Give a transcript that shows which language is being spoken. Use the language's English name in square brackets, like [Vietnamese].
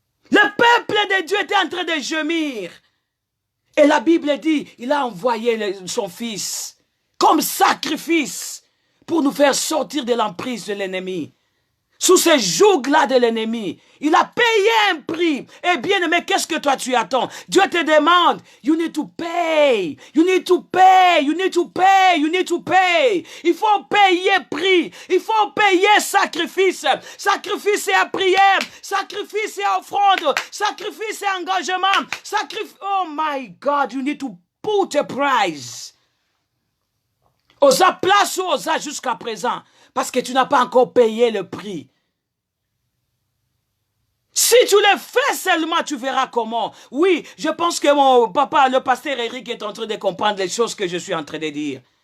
[French] Le peuple de Dieu était en train de gémir. Et la Bible dit, il a envoyé son fils comme sacrifice pour nous faire sortir de l'emprise de l'ennemi. Sous ce joug-là de l'ennemi, il a payé un prix. Eh bien aimé, qu'est-ce que toi tu attends? Dieu te demande, [English] you need to pay, you need to pay, you need to pay, you need to pay. [French] Il faut payer prix, il faut payer sacrifice. Sacrifice et prière, sacrifice et offrande, sacrifice et engagement, sacrifice. [English] Oh my God, you need to put a price. [French] Osa place ou osa jusqu'à présent. Parce que tu n'as pas encore payé le prix. Si tu le fais seulement, tu verras comment. Oui, je pense que mon papa, le pasteur Eric, est en train de comprendre les choses que je suis en train de dire.